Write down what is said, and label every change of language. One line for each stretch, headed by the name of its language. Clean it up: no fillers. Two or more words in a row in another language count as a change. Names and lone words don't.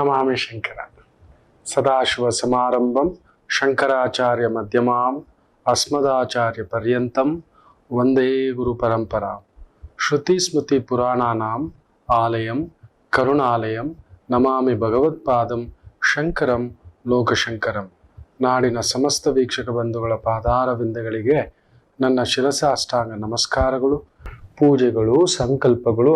Sanskrit: ನಮಾಮಿ ಶಂಕರ. ಸದಾಶಿವ ಸಮಾರಂಭಂ ಶಂಕರಾಚಾರ್ಯ ಮಧ್ಯಮಾಂ ಅಸ್ಮದಾಚಾರ್ಯ ಪರ್ಯಂತಂ ವಂದೇ ಗುರು ಪರಂಪರಾ. ಶ್ರುತಿ ಸ್ಮೃತಿ ಪುರಾಣಾನಾಂ ಆಲಯಂ ಕರುಣಾಲಯಂ ನಮಾಮಿ ಭಗವತ್ಪಾದಂ ಶಂಕರಂ ಲೋಕಶಂಕರಂ.
Kannada: ನಾಡಿನ ಸಮಸ್ತ ವೀಕ್ಷಕ ಬಂಧುಗಳ ಪಾದಾರವಿಂದಗಳಿಗೆ ನನ್ನ ಶಿರಸಾಷ್ಟಾಂಗ ನಮಸ್ಕಾರಗಳು, ಪೂಜೆಗಳು, ಸಂಕಲ್ಪಗಳು.